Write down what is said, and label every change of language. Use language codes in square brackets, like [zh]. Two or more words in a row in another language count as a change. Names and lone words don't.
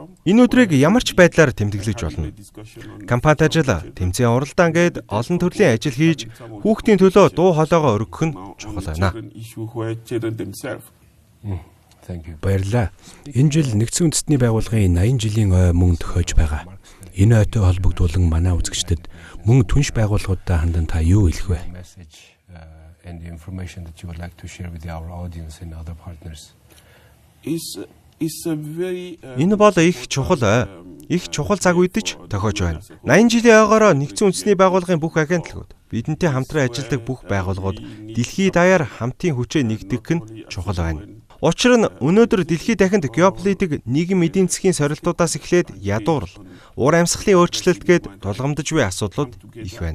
[mn] Энэ өдрийг ямар ч байдлаар тэмдэглэж болно. Компанид ажил, тэмцээн уралдаан гээд олон төрлийн ажил хийж хүүхдийн төлөө дуу хоолойгоо өргөх нь чухал байна. Баярлалаа. Энэ жил Нэгдсэн үндэсний байгууллагын 80 жилийн ой мөн төхөж байгаа. Энэ ойтой холбогдуулан манай үзэгчдэд мөн түнш байгууллагуудаа хандан та юу хэлэх вэ? [en] and the information that you would like to share with our audience and other partners? [mn] Энэ бол их чухал цаг үед ч тохиож байна. 80 жилийн ойгоор нэгдсэн үндэсний байгууллагын бүх агентлагууд, бидэнтэй хамтран ажилладаг бүх байгууллагууд дэлхийд даяар хамтын хүчээ нэгтгэх нь чухал байна. Учир нь өнөөдөр дэлхийд дахинд геополитик нийгэм эдийн засгийн сорилтуудаас эхлээд ядуурл, уур амьсгалын өөрчлөлт гээд тулгамдж буй асуудлууд их байна.